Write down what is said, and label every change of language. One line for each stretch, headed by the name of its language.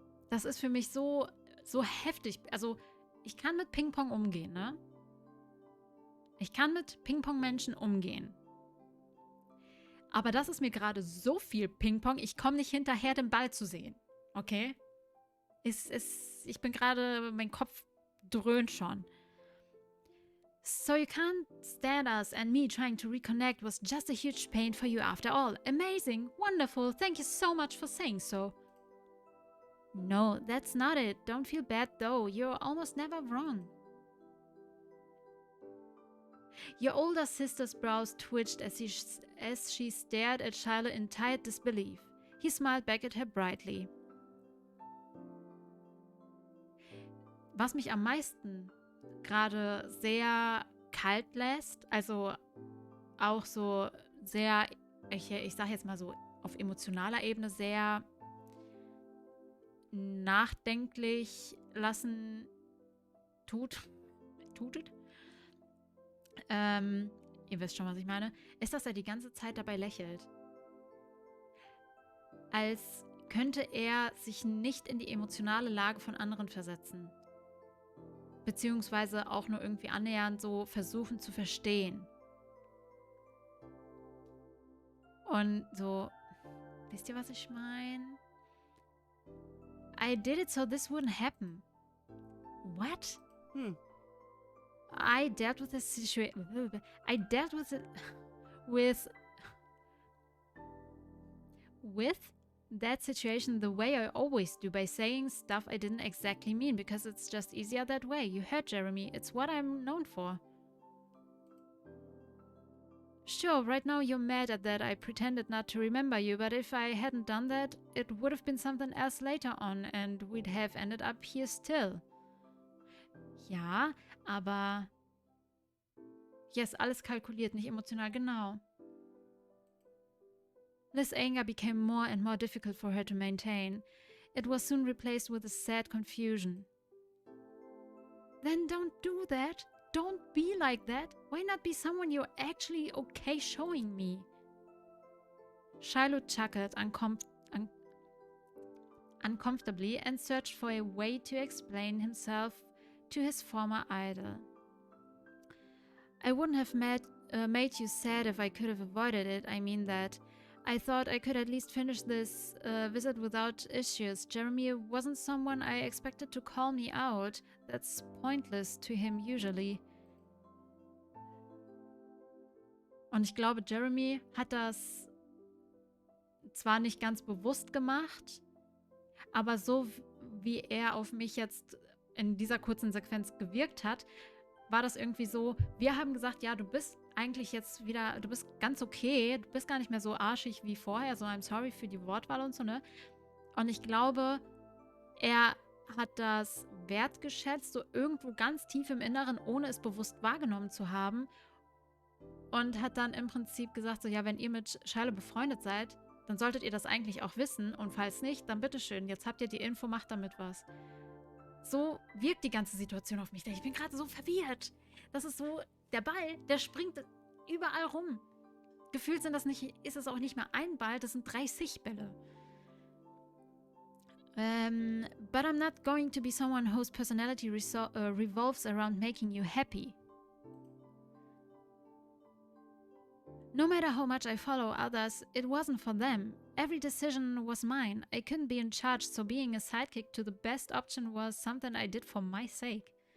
German: Das ist für mich so heftig. Also, ich kann mit Ping-Pong umgehen, ne? Ich kann mit Ping-Pong-Menschen umgehen. Aber das ist mir gerade so viel Ping-Pong, ich komme nicht hinterher, den Ball zu sehen. Okay? Ich bin gerade, mein Kopf dröhnt schon.
English: So you can't stand us, and me trying to reconnect was just a huge pain for you after all. Amazing, wonderful, thank you so much for saying so. No, that's not it. Don't feel bad though, you're almost never wrong. Your older sister's brows twitched as she stared at Shiloh in tired disbelief. He smiled back at her brightly.
German: Was mich am meisten gerade sehr kalt lässt, also auch so sehr, ich sag jetzt mal so auf emotionaler Ebene sehr nachdenklich lassen tutet. Ihr wisst schon, was ich meine, ist, dass er die ganze Zeit dabei lächelt. Als könnte er sich nicht in die emotionale Lage von anderen versetzen. Beziehungsweise auch nur irgendwie annähernd so versuchen zu verstehen. Und so, wisst ihr, was ich meine?
English: I did it so this wouldn't happen. What? I dealt with the situation. I dealt with it with that situation the way I always do, by saying stuff I didn't exactly mean, because it's just easier that way. You heard Jeremy. It's what I'm known for. Sure, right now you're mad at that I pretended not to remember you, but if I hadn't done that, it would have been something else later on and we'd have ended up here still.
German: Ja, aber
English: yes,
German: alles kalkuliert, nicht emotional, genau.
English: This anger became more and more difficult for her to maintain. It was soon replaced with a sad confusion. Then don't do that. Don't be like that. Why not be someone you're actually okay showing me? Shiloh chuckled uncomfortably and searched for a way to explain himself to his former idol. I wouldn't have made you sad if I could have avoided it. I mean that. I thought I could at least finish this visit without issues. Jeremy wasn't someone I expected to call me out. That's pointless to him usually.
German: Und ich glaube, Jeremy hat das zwar nicht ganz bewusst gemacht, aber so wie er auf mich jetzt in dieser kurzen Sequenz gewirkt hat, war das irgendwie so, wir haben gesagt, ja, du bist eigentlich jetzt wieder, du bist ganz okay, du bist gar nicht mehr so arschig wie vorher, so
English: I'm sorry
German: für die Wortwahl und so, ne? Und ich glaube, er hat das wertgeschätzt, so irgendwo ganz tief im Inneren, ohne es bewusst wahrgenommen zu haben, und hat dann im Prinzip gesagt, so, ja, wenn ihr mit Shiloh befreundet seid, dann solltet ihr das eigentlich auch wissen, und falls nicht, dann bitteschön, jetzt habt ihr die Info, macht damit was. So wirkt die ganze Situation auf mich. Ich bin gerade so verwirrt. Das ist so, der Ball, der springt überall rum. Gefühlt ist es auch nicht mehr ein Ball, das sind 30 Bälle.
English: But I'm not going to be someone whose personality revolves around making you happy. No matter how much I follow others, it wasn't for them. Every decision was mine. I couldn't be in charge, so being a sidekick to the best option was something I did for my sake.